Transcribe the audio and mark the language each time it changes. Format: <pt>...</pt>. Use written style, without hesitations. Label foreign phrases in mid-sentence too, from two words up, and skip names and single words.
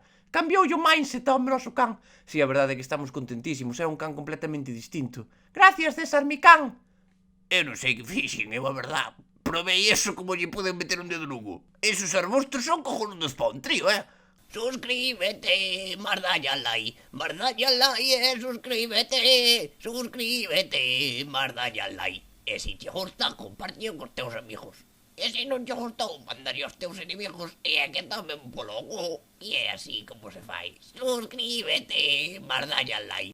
<gl>Cambiou o mindset ao noso can. Si, a verdade é que estamos contentísimos, é un can completamente distinto.</gl> <es>Gracias, César, mi can.</es> <gl>Eu non sei que fixen, eu a verdad. Probei eso como lle poden meter un dedo no cu.</gl> <es>Esos arbustos son cojonudos pa un trío, Suscríbete, mardalle al like, suscríbete, mardalle al like.</es> <gl>E se te gusta, compartio cos teus amigos. E se non te gustou, mandaría aos teus inimigos e é que tamén polo cu. E é así como se fai.</gl> <es>Suscríbete, mardalle al like.</es>